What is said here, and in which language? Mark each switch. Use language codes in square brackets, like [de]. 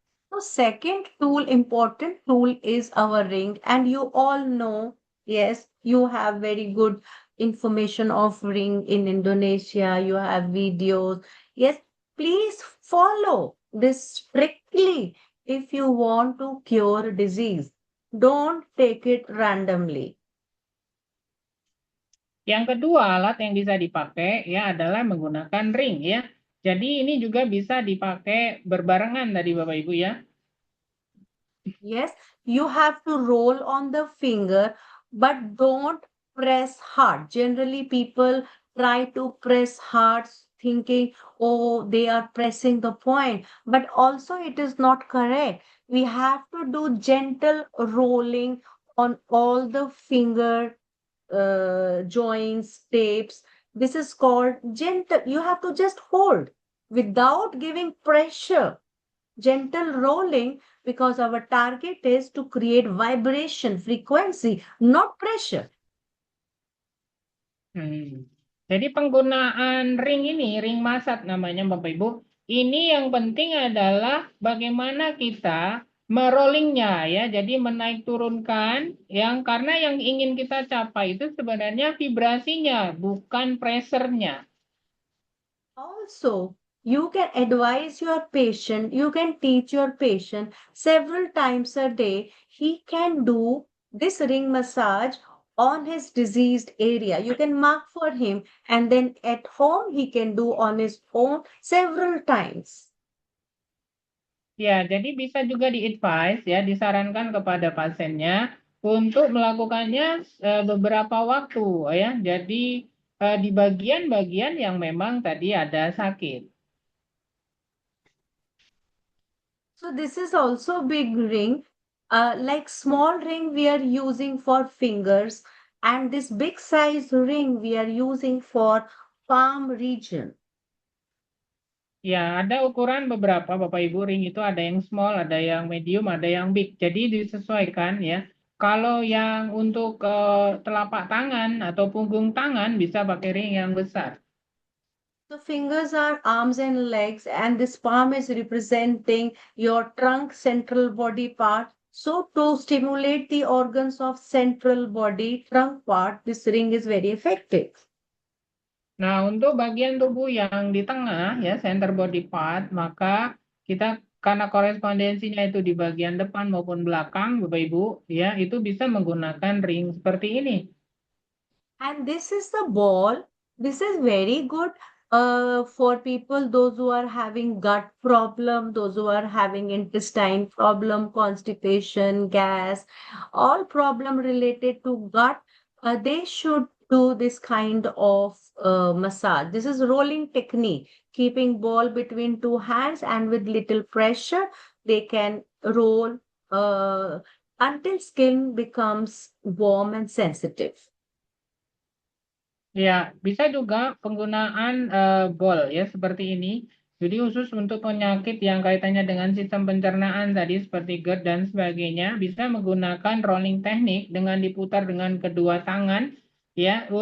[en] So second tool, important tool is our ring, and you all know, yes, you have very good information of ring in Indonesia. You have videos. Yes, please follow this strictly if you want to cure disease. Don't take it randomly. [id] Yang kedua, alat yang bisa dipakai ya adalah menggunakan ring ya. Jadi ini juga bisa dipakai berbarengan tadi Bapak Ibu ya. [en] Yes, you have to roll on the finger, but don't press hard. Generally, people try to press hard, thinking, oh, they are pressing the point. But also, it is not correct. We have to do gentle rolling on all the finger joints, tapes. This is called gentle. You have to just hold without giving pressure. Gentle rolling, because our target is to create vibration, frequency, not pressure. [id] Jadi penggunaan ring ini, ring massage namanya Bapak Ibu, ini yang penting adalah bagaimana kita merollingnya ya, jadi menaik turunkan karena yang ingin kita capai itu sebenarnya vibrasinya, bukan pressure-nya. [en] Also, you can advise your patient, you can teach your patient several times a day. He can do this ring massage on his diseased area. You can mark for him, and then at home he can do on his own several times. [id] Ya, jadi bisa juga di-advise ya, disarankan kepada pasiennya untuk melakukannya beberapa waktu ya. Jadi di bagian-bagian yang memang tadi ada sakit. [en] So this is also big ring. Like small ring we are using for fingers, and this big size ring we are using for palm region. [id] Ya, ada ukuran beberapa Bapak Ibu, ring itu ada yang small, ada yang medium, ada yang big. Jadi disesuaikan ya. Kalau yang untuk telapak tangan atau punggung tangan bisa pakai ring yang besar. [en] The fingers are arms and legs, and this palm is representing your trunk central body part. So to stimulate the organs of central body trunk part, this ring is very effective. [id] Nah, untuk bagian tubuh yang di tengah ya, [en] center body part, [id] maka kita karena korespondensinya itu di bagian depan maupun belakang, Bapak Ibu, ya, itu bisa menggunakan ring seperti ini. [en] And this is the ball. This is very good for people, those who are having gut problem, those who are having intestine problem, constipation, gas, all problem related to gut, they should do this kind of massage. This is rolling technique, keeping ball between two hands and with little pressure, they can roll until skin becomes warm and sensitive. [id] Ya, bisa juga penggunaan bol ya seperti ini. Jadi khusus untuk penyakit yang kaitannya dengan sistem pencernaan tadi seperti GERD dan sebagainya, bisa menggunakan rolling teknik dengan diputar dengan kedua tangan ya.